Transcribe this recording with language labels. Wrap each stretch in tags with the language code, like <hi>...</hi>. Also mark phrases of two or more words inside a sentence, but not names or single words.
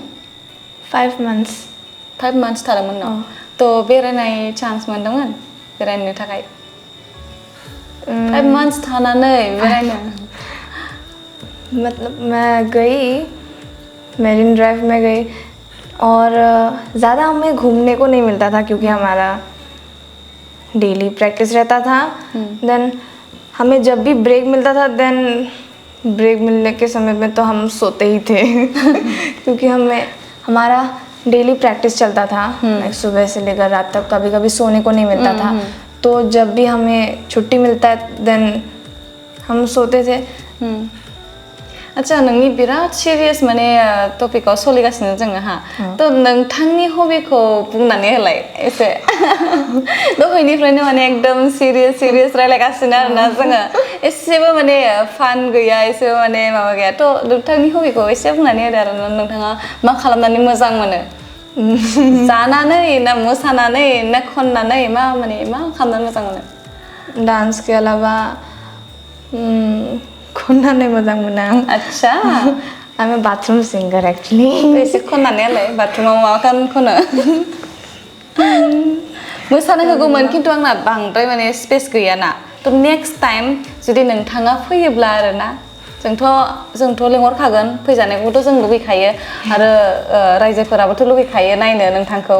<en>5 months</en> <brx>थादोंमोन न थ' बेरायनाय चान्स मोनदोंमोन बेरायनो थाखाय 5 months थानानै बेरायनो</brx> <hi>मतलब मैं गई, मेरिन ड्राइव में गई और ज़्यादा हमें घूमने को नहीं मिलता था क्योंकि हमारा डेली प्रैक्टिस रहता था। देन हमें जब भी ब्रेक मिलता था, देन ब्रेक मिलने के समय में तो हम सोते ही थे क्योंकि हमारा डेली प्रैक्टिस चलता था, लाइक सुबह से लेकर रात तक, कभी कभी सोने को नहीं मिलता था। तो जब भी हमें छुट्टी मिलता है देन हम सोते थे। अच्छा,</hi> <brx>नोंनि बिराद सिरियास माने टपिकआव सोलिगासिनो जोङो हा। तो नोंथांनि हबिखौ बुंनानै होलाय एसे। दहायनिफ्रायनो माने एकदम सिरियास रायलायगासिनो आरोना जोङो, एसेबो माने फान गैया, एसेबो माने माबा गैया। तो नोंथांनि हबिखौ एसे बुंनानै होदो आरो नोंथाङा मा खालामनानै मोजां मोनो? जानानै ना मोसानानै ना खननानै मा खालामनानै मोजां मोनो?</brx> <hi>डांस के अलावा</hi> <brx>खननानै मोजां मोनो आं। अच्छा, आं</brx> <en>bathroom singer actually.</en> <brx>एसे खननानै होलाय, बाथरुमाव मा खनो? मोसानो होगौमोन खिन्थु आंना बांद्राय माने स्पेस गैयाना। तो</brx> <en>next time</en> <brx>जुदि नोंथाङा फैयोब्ला आरोना, जोंथ' लेंहरखागोन, फैजानायखौथ' जों लुबैखायो आरो रायजोफोराबोथ' लुबैखायो नायनो नोंथांखौ।</brx>